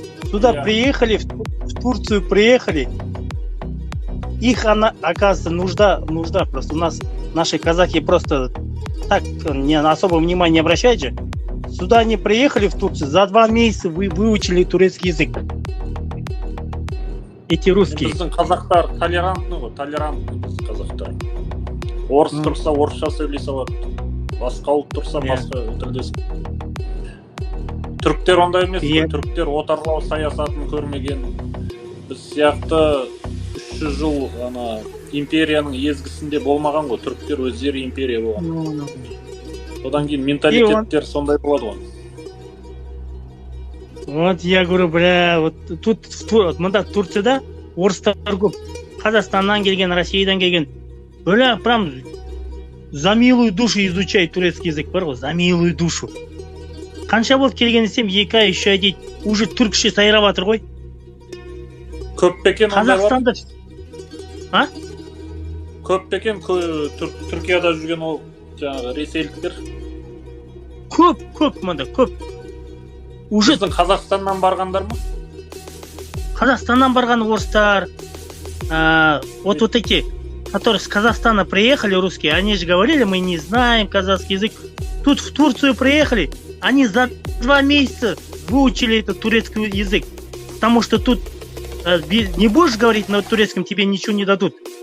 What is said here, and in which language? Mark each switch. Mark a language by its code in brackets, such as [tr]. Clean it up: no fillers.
[ru] Сюда приехали, в Турцию приехали. Их, оказывается, нужда просто. У нас наши казахи просто так не особо внимания не обращают же. Сюда они приехали в Турцию, за 2 месяца выучили турецкий язык. Эти русские. [kk] Біздің қазақтар толерантны ғой, толерантны біз қазақтар. Орыс тұрса орысша сөйлей салады, басқа ұлт тұрса басқа тілде. Түріктер ондай емес, түріктер отарлау саясатын көрмеген. Біз сияқты 300 жыл империяның езгісінде болмаған ғой, түріктер өздері империя болған. Одан кейін менталитеттер сондай болады ғой. [ru] Вот я говорю, бля, вот тут [kk] мында Турцияда орыстар көп. [ru] Қазақстаннан келген, Россиядан келген. Бля, прям за милую душу изучай турецкий язык [kk] бар ғой, [ru] за милую душу. [kk] Қанша болды келген десем, 2 ай, 3 ай дейді, уже түркше сайрап жатыр ғой. Көп пекен ондай бар? Қазақстанда. А? Көп пекен Түркияда жүрген ол жаңағы ресейліктер? Көп мында, көп. Уже біздің Қазақстаннан барғандар ма? Казахстаннан барған орыстар, [ru] вот эти, которые с Казахстана приехали, русские, они же говорили, мы не знаем казахский язык. Тут в Турцию приехали, они за 2 месяца выучили этот турецкий язык. Потому что тут не будешь говорить на турецком, тебе ничего не дадут.